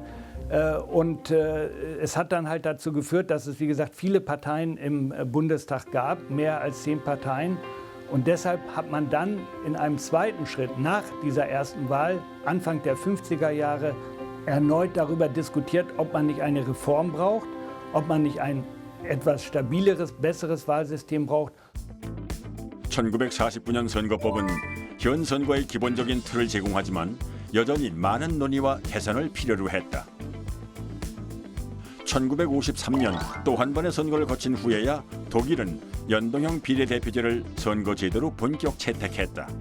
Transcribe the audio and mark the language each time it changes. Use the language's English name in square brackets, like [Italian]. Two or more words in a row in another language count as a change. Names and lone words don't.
[German] Und es hat dann halt dazu geführt, dass es, wie gesagt, viele Parteien im Bundestag gab, mehr als 10 Parteien. Und deshalb hat man dann in einem zweiten Schritt nach dieser ersten Wahl, Anfang der 50er Jahre, erneut darüber diskutiert, ob man nicht eine Reform braucht, ob man nicht ein etwas stabileres, besseres Wahlsystem braucht. [Korean] 1949년 선거법은 현 선거의 기본적인 틀을 제공하지만 여전히 많은 논의와 개선을 필요로 했다. 1953년 또 한 번의 선거를 거친 후에야 독일은 연동형 비례대표제를 선거제도로 본격 채택했다.